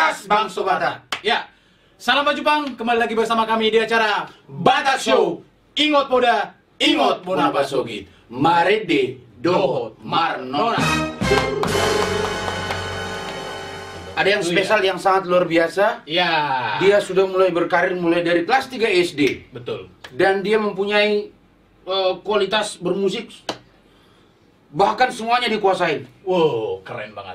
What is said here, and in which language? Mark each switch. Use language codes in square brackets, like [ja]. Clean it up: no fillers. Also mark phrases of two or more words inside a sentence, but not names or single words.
[id] Bang Sobata. Ya, salam Baju Pang, kembali lagi bersama kami di acara Batak Show. [bbc] Ingot Poda, Ingot Bona Basogit, Marede Dohot Marnona. [id] Ada yang spesial yang sangat luar biasa. Ya. Dia sudah mulai berkarir mulai dari kelas 3 SD. Betul. Dan dia mempunyai kualitas bermusik bahkan semuanya dikuasai. Wow, keren banget.